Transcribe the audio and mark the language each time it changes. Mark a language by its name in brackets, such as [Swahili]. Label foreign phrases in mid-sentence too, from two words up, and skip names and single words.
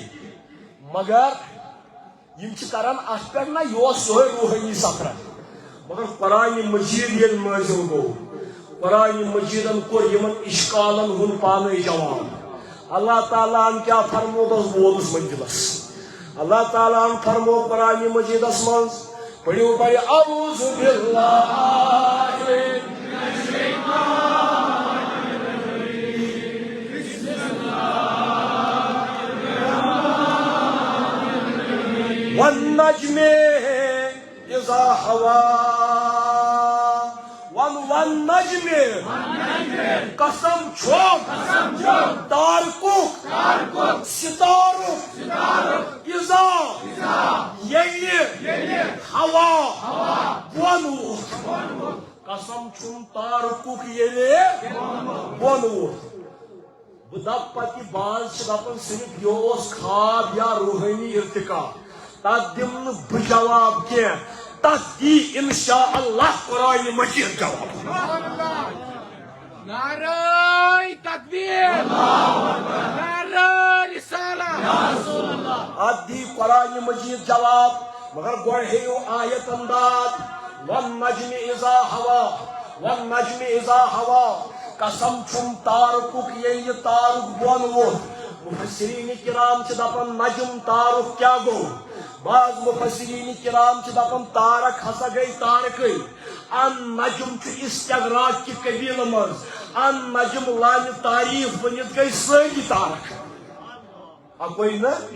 [Kashmiri] مگر یم چھِ کران اتھ پٮ۪ٹھ نہ یہِ اوس یِہوے روحٲنی سفر مگر قرآن مجید ییٚلہِ نٲزِل گوٚو قرآن مجیدن کوٚر یمن اشکالن ہُنٛد پانے جواب اللہ تعالیٰ ہن کیٛاہ فرمو بس ووتُس منزلس اللہ تعالیٰ ہن فرمو قرآن مجیدس منٛز پٔرِو پرِ [Arabic] اعوذ باللہ والنجم اذا هوى [Kashmiri] والنجم قسم چھوٚم تارکُک ستارُک اذا ییٚلہِ ہوا بۄن ووٚتھ قسم چھُم تارکُک ییٚلہِ بۄن ووٚتھ بہٕ دپ پتہٕ یہِ باز چھِ دپان صرف یہِ اوس خواب یا روحٲنی ارتقا تتھ دِمہٕ نہٕ بہٕ جواب کینٛہہ تتھ دی [Arabic] انشاء اللہ [Kashmiri] قرآن مجید جواب [Urdu] نعرہ تکبیر نعرہ رسالہ [Kashmiri] اتھ دی قرآن مجید جواب مگر گۄڈٕ ہیٚیِو آیت انداز [Arabic] والنجم اذا ہوا والنجم اذا ہوا [Kashmiri] قسم چھُم تارکُک ییٚلہِ یہِ تارُک بۄن ووٚتھ مفسرین کرام چھِ دپان نجم تارک کیٛاہ گوٚو بعض مفسرین کرام چھِ دپان تارک ہسا گٔے تارکٕے ان نجم چھُ استغراق کہِ قبیلہٕ منٛز ان نجم لانہِ تعریف بٔنِتھ گٔے سٲری تارک اکوے نہٕ